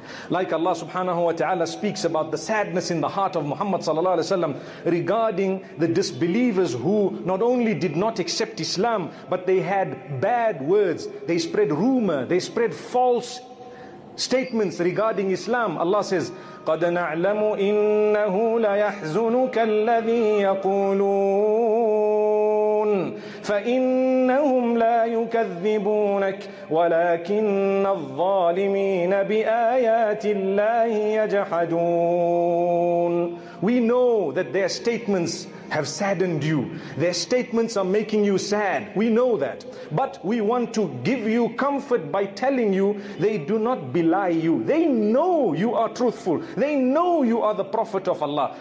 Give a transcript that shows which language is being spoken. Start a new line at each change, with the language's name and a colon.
English: Like Allah subhanahu wa ta'ala speaks about the sadness in the heart of Muhammad sallallahu alaihi wasallam regarding the disbelievers who not only did not accept Islam, but they had bad words. They spread rumor, they spread false statements regarding Islam. Allah says,
Arabic: قَدْ نَعْلَمُ إِنَّهُ لَيَحْزُنُكَ الَّذِي يَقُولُونَ فَإِنَّهُمْ لَا يُكَذِّبُونَكَ وَلَكِنَّ الظَّالِمِينَ بِآيَاتِ اللَّهِ يَجْحَدُونَ.
English: We know that their statements have saddened you. Their statements are making you sad. We know that. But we want to give you comfort by telling you they do not belie you. They know you are truthful. They know you are the Prophet of Allah.